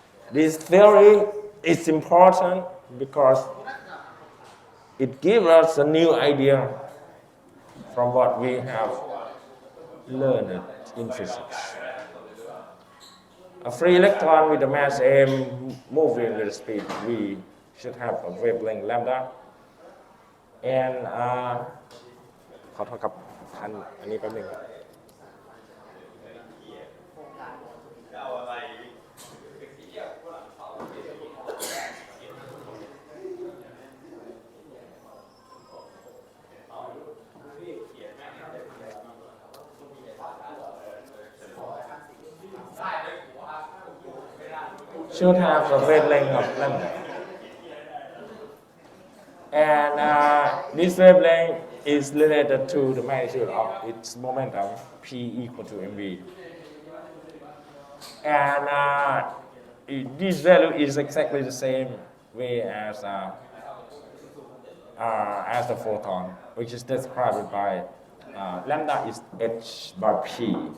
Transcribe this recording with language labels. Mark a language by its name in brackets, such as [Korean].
[English] This theory is important because it gives us a new idea from what we have learned in physics. A free electron with a mass m moving with a speed v should have a wavelength lambda. And [Thai] ขอโทษครับท่านอันนี้แป๊บนึงครับ [English] should have a wavelength of lambda. And this wavelength is related to the magnitude of its momentum, P equal to mv. And this value is exactly the same way as the photon, which is described by lambda is h by p.